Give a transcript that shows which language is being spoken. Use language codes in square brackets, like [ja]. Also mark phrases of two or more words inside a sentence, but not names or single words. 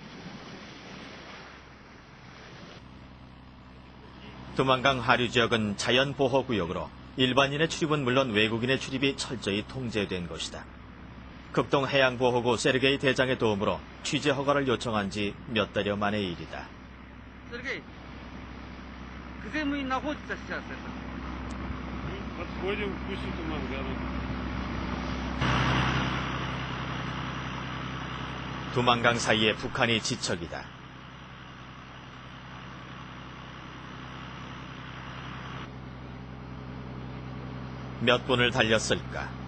[ko] 두만강 하류 지역은 자연보호구역으로 일반인의 출입은 물론 외국인의 출입이 철저히 통제된 곳이다. 극동 해양보호구 세르게이 대장의 도움으로 취재 허가를 요청한 지 몇 달여 만의 일이다. [ru] Сергей, где мы находимся сейчас? Подходим к устью Тумангана. [ko] 두만강 사이에 북한이 지척이다. 몇 분을 달렸을까?